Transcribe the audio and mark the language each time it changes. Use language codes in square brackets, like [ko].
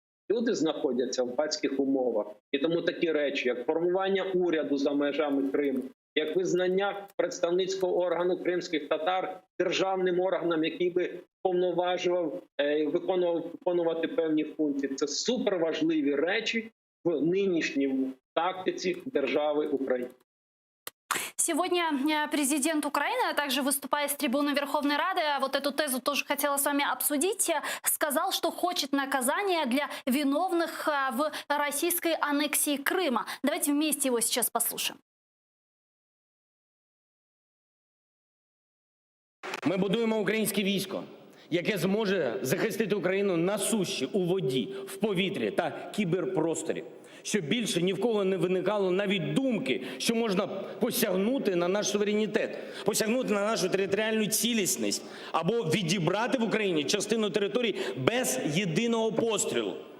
[uk] Люди знаходяться в батьківських умовах. І тому такі речі, як формування уряду за межами Криму, як визнання представницького органу кримських татар державним органом, який би повноважував, виконувати певні функції. Це суперважливі речі в нинішньому тактиці держави України. [ru] Сегодня президент Украины, а также выступая с трибуны Верховной Рады, вот эту тезу тоже хотела с вами обсудить, сказал, что хочет наказания для виновных в российской аннексии Крыма. Давайте вместе его сейчас послушаем. [uk] Ми будуємо українське військо, яке зможе захистити Україну на суші, у воді, в повітрі та кіберпросторі. Щоб більше ні в кого не виникало навіть думки, що можна посягнути на наш суверенітет, посягнути на нашу територіальну цілісність або відібрати в Україні частину території без єдиного пострілу.